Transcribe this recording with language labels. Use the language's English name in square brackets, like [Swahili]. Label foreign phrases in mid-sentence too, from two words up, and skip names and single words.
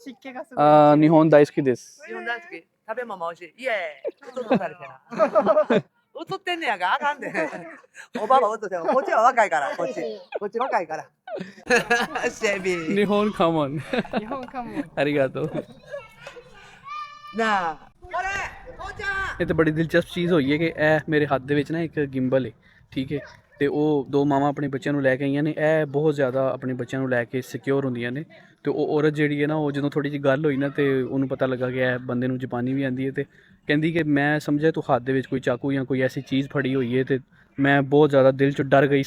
[Japanese] 湿気がすごい。日本大好きです。日本大好き。食べ物美味しい。イエーイ。映っとされてな。映ってんねやがあかんで。おばば映っても、こっちは若いから、こっち。こっち若いから。シェビー。日本カモン。日本かも。ありがとう। [Punjabi] ਨਾ ਓਰੇ ਹੋ ਜਾ ਇਹ ਤਾਂ ਬੜੀ ਦਿਲਚਸਪ ਚੀਜ਼ ਹੋਈ ਹੈ ਕਿ ਇਹ ਮੇਰੇ ਹੱਥ ਦੇ ਵਿੱਚ ਨਾ ਇੱਕ ਗਿੰਬਲ ਹੈ, ਠੀਕ ਹੈ, ਤੇ ਉਹ ਦੋ ਮਾਵਾਂ ਆਪਣੇ ਬੱਚਿਆਂ ਨੂੰ ਲੈ ਕੇ ਆਈਆਂ ਨੇ। ਇਹ ਬਹੁਤ ਜ਼ਿਆਦਾ ਆਪਣੇ ਬੱਚਿਆਂ ਨੂੰ ਲੈ ਕੇ ਸਿਕਿਉਰ ਹੁੰਦੀਆਂ ਨੇ, ਤੇ ਉਹ ਔਰਤ ਜਿਹੜੀ ਹੈ ਨਾ, ਉਹ ਜਦੋਂ ਥੋੜੀ ਜਿਹੀ ਗੱਲ ਹੋਈ ਨਾ, ਤੇ ਉਹਨੂੰ ਪਤਾ ਲੱਗਾ ਕਿ ਇਹ ਬੰਦੇ ਨੂੰ ਜਾਪਾਨੀ ਵੀ ਆਉਂਦੀ ਹੈ, ਤੇ ਕਹਿੰਦੀ ਕਿ ਮੈਂ ਸਮਝਿਆ ਤੂੰ ਹੱਥ ਦੇ ਵਿੱਚ ਕੋਈ ਚਾਕੂ ਜਾਂ ਕੋਈ ਐਸੀ ਚੀਜ਼ ਫੜੀ ਹੋਈ ਹੈ, ਤੇ ਮੈਂ ਬਹੁਤ ਜ਼ਿਆਦਾ ਦਿਲ 'ਚ ਡਰ ਗਈ ਸਾਂ।